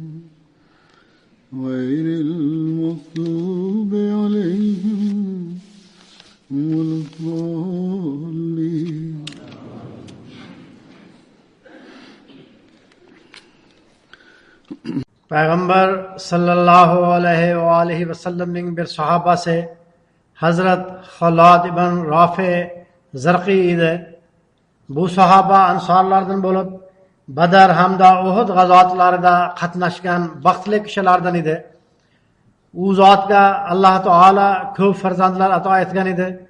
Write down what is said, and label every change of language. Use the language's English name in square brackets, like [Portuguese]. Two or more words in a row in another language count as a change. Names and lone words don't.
[Arabic] غير المغضوب عليهم ولا الضالين। [Uzbek] पैगंबर [Arabic] صلى الله عليه وسلم [Uzbek] bir sahobasi Hazrat Xalad ibn Rafi Zarqi edi. Bu sahoba ansorlardan bo'lib, Badr hamda Uhud g'azotlarida qatnashgan baxtli kishilardan edi. U zotga Alloh taolo ko'p farzandlar ato etgan edi.